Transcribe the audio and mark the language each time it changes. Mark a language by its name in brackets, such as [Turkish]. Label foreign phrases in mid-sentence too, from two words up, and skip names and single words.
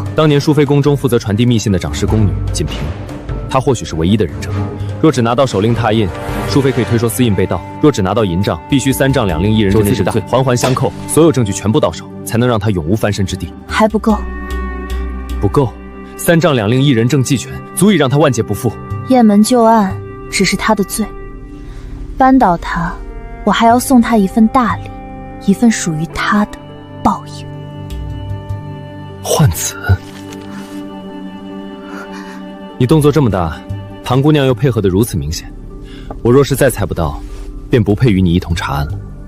[Chinese] 當年淑妃宮中負責傳遞密信的掌事宮女錦屏，她或許是唯一的人證。若只拿到手令拓印，淑妃可以推說私印被盜；若只拿到銀帳，必須3帳2令1人證之大，環環相扣，所有證據全部到手，才能讓他永無翻身之地。還不夠，不夠，3帳2令1人證俱全，足以讓他萬劫不復。雁門舊案只是他的罪，扳倒他，我還要送他一份大禮，一份屬於他的報應。換子，你動作這麼大，唐姑娘又配合得如此明顯，我若是再猜不到，便不配與你一同查案了。